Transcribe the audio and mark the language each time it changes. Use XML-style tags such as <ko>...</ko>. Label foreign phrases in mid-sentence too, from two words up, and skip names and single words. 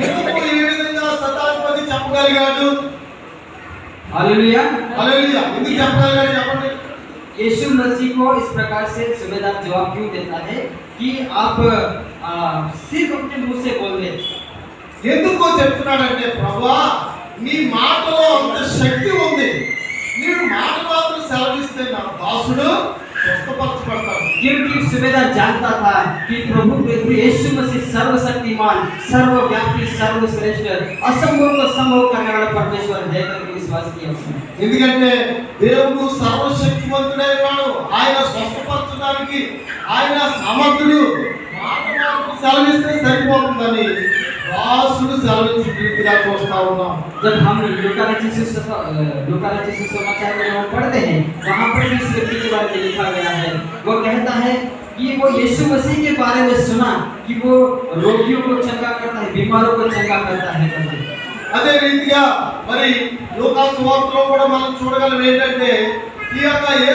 <te>ఎందుకు ఈ విధంగా శతాధిపతి చెప్పగలిగాడు? हालेलुया। హల్లెలూయా. ఎందుకు చెప్పగలిగాడు చెప్పండి?</te> <hi>यीशु मसीह को इस प्रकार से सूबेदार जवाब क्यों देता है कि आप सिर्फ अपने मुंह से बोल दे।</hi> <te>ఎందుకు చెప్తున్నాడంటే, ప్రభువా నీ మాటలో అంత శక్తి ఉంది, నీవు మాట మాత్రం సెలవిస్తే నా దాసుడు స్వస్థపరచబడతాడు.</te> <hi>क्योंकि सुबेदार जानता था कि प्रभु यीशु मसीह सर्वशक्तिमान, सर्वव्यापी, सर्वश्रेष्ठ, असंभव को संभव करने वाला परमेश्वर है करके विश्वास किया उसने।</hi> <te>ఎందుకంటే దేవుడు సర్వశక్తివంతుడై ఉన్నాడు. ఆయన స్వస్థపరచడానికి ఆయన సమర్థుడు. మాట మాత్రం సెలవిస్తే సరిపోతుందని రాసుడు సెలవించిన రీతిగా చూస్తా ఉన్నాం.</te> <hi>जब हम लूका रचित सुसमाचार में हम पढ़ते हैं, वहाँ पर भी इस व्यक्ति के बारे में लिखा गया है। वो कहता है कि वो यीशु मसीह के बारे में सुना कि वो रोगियों को चंगा करता है, बीमारों को चंगा करता है करके।</hi> <te>అదే రీతిగా మరి లూకా సువార్తలో కూడా మనం చూడగలం ఏంటంటే ఈ యొక్క</te>